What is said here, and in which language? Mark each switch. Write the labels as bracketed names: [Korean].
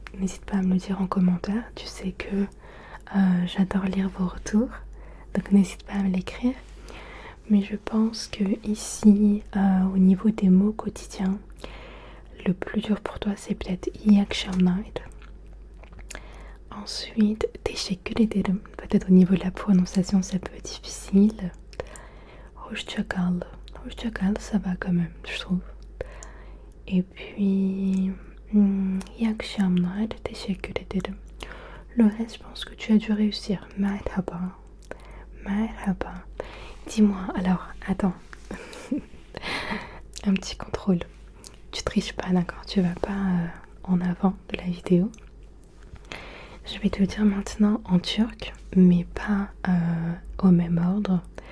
[French] N'hésite pas à me le dire en commentaire. Tu sais que j'adore lire vos retours. Donc n'hésite pas à me l'écrire. Mais je pense que ici, au niveau des mots quotidiens, le plus dur pour toi, c'est peut-être [Turkish] iyi akşamlar. [French] Ensuite, [Turkish] teşekkür ederim. [French] Peut-être au niveau de la prononciation, ça peut être difficile. [Turkish] Hoşça kal. Hoşça kal, [French] ça va quand même, je trouve. Et puis, [Turkish] iyi akşamlar, teşekkür ederim. [French] Le reste, je pense que tu as dû réussir. [Turkish] Merhaba. Merhaba. [French] Dis-moi, alors, attends. Un petit contrôle. Tu triches pas, d'accord? Tu vas pas en avant de la vidéo. Je vais te le dire maintenant en turc, mais pas au même ordre.